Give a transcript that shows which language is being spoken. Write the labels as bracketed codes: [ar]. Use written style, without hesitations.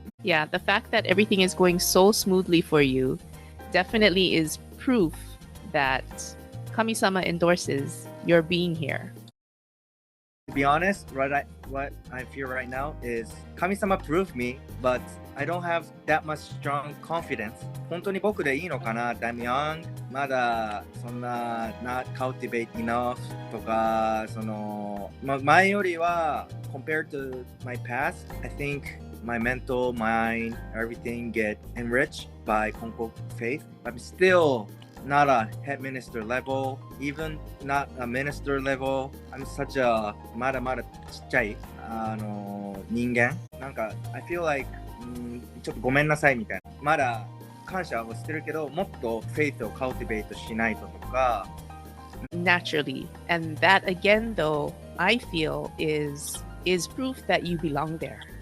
[en] Yeah, the fact that everything is going so smoothly for you definitely is proof that Kami-sama endorses your being here. To be honest, what I feel right now is 神様 prove me, but I don't have that much strong confidence. [ja] 本当に僕でいいのかな [en] I'm young. [ja] まだそんな [en] not cultivate enough [ja] とか、前よりは [en] compared to my past, I think my mental, mind, everything get enriched by Konko faith. I'm still not a head minister level, even not a minister level. I'm such a [ja] まだまだちっちゃい人間。なんか [en] I feel like [ja] ちょっとごめんなさいみたいな。まだ感謝をしてるけど、もっと faith を cultivate しないととか。 [en] Naturally, and that again, though, I feel is proof that you belong there.